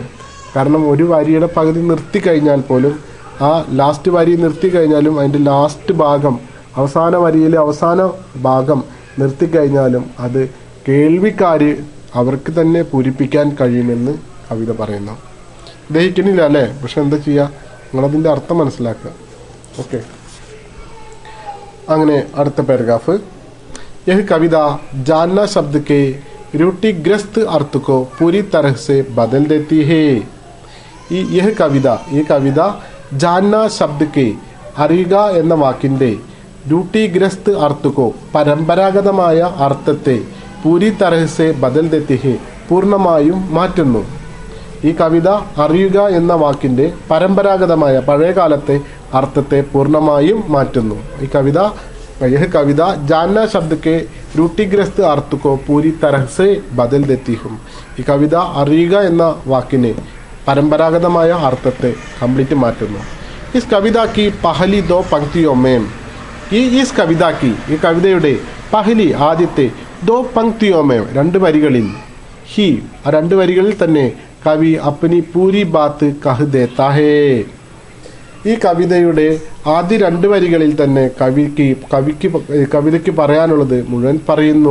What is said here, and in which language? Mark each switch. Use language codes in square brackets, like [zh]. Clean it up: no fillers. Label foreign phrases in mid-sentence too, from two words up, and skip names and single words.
[ml] കാരണം ഒരു വരിയുടെ പകുതി നിർത്തി കഴിഞ്ഞാൽ പോലും, ആ ലാസ്റ്റ് വരി നിർത്തി കഴിഞ്ഞാലും അതിൻ്റെ ലാസ്റ്റ് ഭാഗം, അവസാന വരിയിലെ അവസാന ഭാഗം നിർത്തിക്കഴിഞ്ഞാലും അത് കേൾവിക്കാർ അവർക്ക് തന്നെ പൂരിപ്പിക്കാൻ കഴിയുമെന്ന് കവിത പറയുന്നു. ദഹിക്കണില്ല അല്ലേ? പക്ഷെ എന്താ ചെയ്യുക, നിങ്ങളതിൻ്റെ അർത്ഥം മനസ്സിലാക്കുക. ഓക്കെ, അങ്ങനെ അടുത്ത പാരഗ്രാഫ്. [hi] यह कविता जानना शब्द के रूढ़िग्रस्त अर्थ को पूरी तरह से बदल देती है. यह कविता जानना शब्द के [ml] അറിയുക എന്ന വാക്കിന്റെ [hi] रूढ़िग्रस्त अर्थ को [ml] പരമ്പരാഗതമായ അർത്ഥത്തെ [hi] पूरी तरह से बदल देती है [ml] പൂർണ്ണമായും മാറ്റുന്നു. ഈ കവിത അറിയുക എന്ന വാക്കിന്റെ പരമ്പരാഗതമായ പഴയകാലത്തെ അർത്ഥത്തെ പൂർണ്ണമായും മാറ്റുന്നു. [hi] यह कविता जानना शब्द के रूढ़िग्रस्त अर्थ को पूरी तरह से बदल देती हूँ. [ml] ഈ കവിത അറിയുക എന്ന വാക്കിനെ പരമ്പരാഗതമായ അർത്ഥത്തെ കംപ്ലീറ്റ് മാറ്റുന്നു. [hi] इस कविता की पहली दो पंक्तियों में [ml] ഈ കവിതയുടെ [hi] പഹലി ആദ്യത്തെ दो पंक्तियों में [ml] രണ്ട് വരികളിൽ ആ രണ്ട് വരികളിൽ തന്നെ കവി [hi] अपनी पूरी बात कह देता है. [ml] ഈ കവിതയുടെ ആദ്യ രണ്ട് വരികളിൽ തന്നെ കവിതയ്ക്ക് പറയാനുള്ളത് മുഴുവൻ പറയുന്നു.